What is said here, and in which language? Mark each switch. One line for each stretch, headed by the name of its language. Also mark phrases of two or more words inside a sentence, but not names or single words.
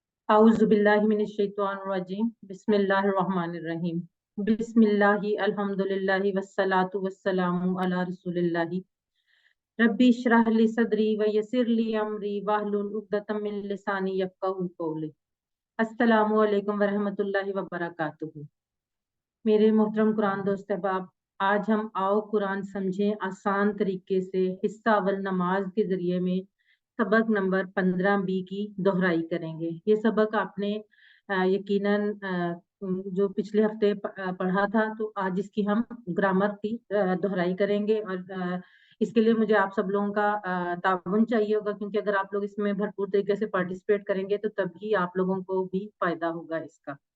Arabic: أعوذ بالله من الشيطان الرجيم بسم الله الرحمن الرحيم بسم الله الحمد لله والصلاة والسلام على رسول الله رب اشرح لي صدري ويسر لي أمري واحلل عقدة من لساني يفقهوا قولي. السلام عليكم ورحمة الله وبركاته.
Hindi: मेरे मोहतरम कुरान दोस्त अहबाब, आज हम आओ कुरान समझें आसान तरीके से हिस्सा अव्वल नमाज के जरिए में सबक नंबर 15B की दोहराई करेंगे। ये सबक आपने यकीनन जो पिछले हफ्ते पढ़ा था, तो आज इसकी हम ग्रामर की दोहराई करेंगे और इसके लिए मुझे आप सब लोगों का ताउन चाहिए होगा, क्योंकि अगर आप लोग इसमें भरपूर तरीके से पार्टिसिपेट करेंगे तो तभी आप लोगों को भी फायदा होगा इसका।